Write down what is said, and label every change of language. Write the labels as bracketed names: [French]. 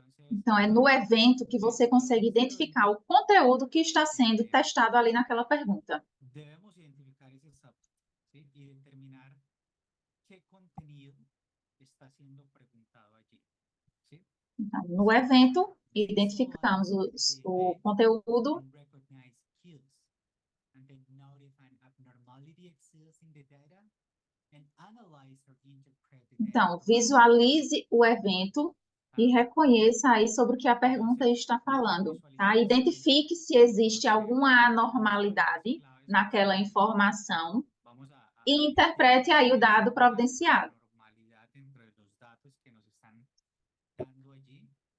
[Portuguese] Então, é no evento que você consegue identificar o conteúdo que está sendo testado ali naquela pergunta. [Spanish] Debemos identificar ese subject, ¿sí? Y determinar qué contenido está siendo preguntado allí, ¿sí? [Portuguese] Então, no evento, identificamos o conteúdo. [English] And recognize cues, and then notice an abnormality exists in the data, and analyze or interpret the data. [Portuguese] Então, visualize o evento e reconheça aí sobre o que a pergunta está falando, tá? Identifique se existe alguma anormalidade naquela informação [Spanish] Vamos [Portuguese] e interprete aí o dado providenciado. [Spanish] normalidad dentro de los datos que nos están dando allí.